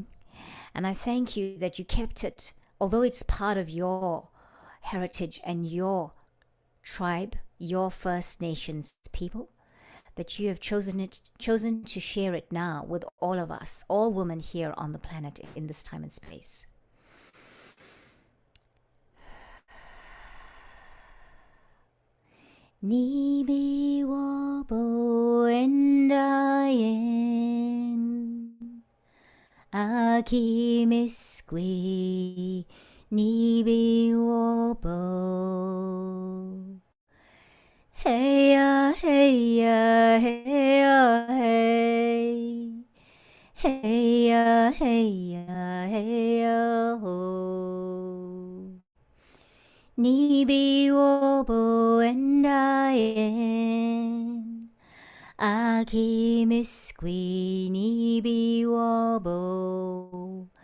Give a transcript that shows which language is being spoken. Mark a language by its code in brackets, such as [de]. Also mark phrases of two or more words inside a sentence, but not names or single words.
[en] And I thank you that you kept it, although it's part of your heritage and your tribe, your First Nations people, that you have chosen to share it now with all of us, all women here on the planet in this time and space. [oj] Nibi wabo endayen Aki miskwi Nibi wabo Heya heya heya hey Heya heya heya ho Nibi wobo endayen Aki miskwi nibi wobo